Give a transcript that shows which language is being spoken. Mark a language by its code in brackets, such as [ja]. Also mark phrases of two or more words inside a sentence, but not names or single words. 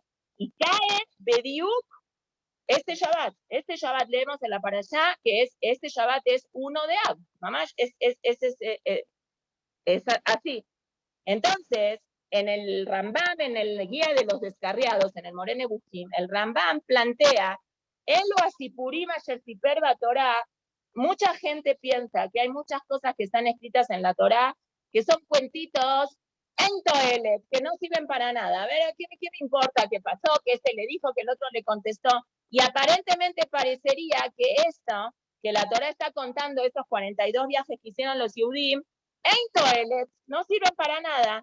[es] Y cae Bediuk este Shabbat leemos en la parashá que este Shabbat es 1 de Av, mamás, es así. Entonces, en el Rambam, en el Guía de los Descarriados, en el Moreh Nevuchim, el Rambam plantea, [he] אלו הסיפורים אשר סיפר בתורה, [es] mucha gente piensa que hay muchas cosas que están escritas en la Torá que son cuentitos [he] אין תועלת, [es] que no sirven para nada. A ver, ¿qué me importa qué pasó? Que este le dijo, que el otro le contestó. Y aparentemente parecería que esto, que la Torá está contando, estos 42 viajes que hicieron los Yehudim, [he] אין תועלת, [es] no sirven para nada.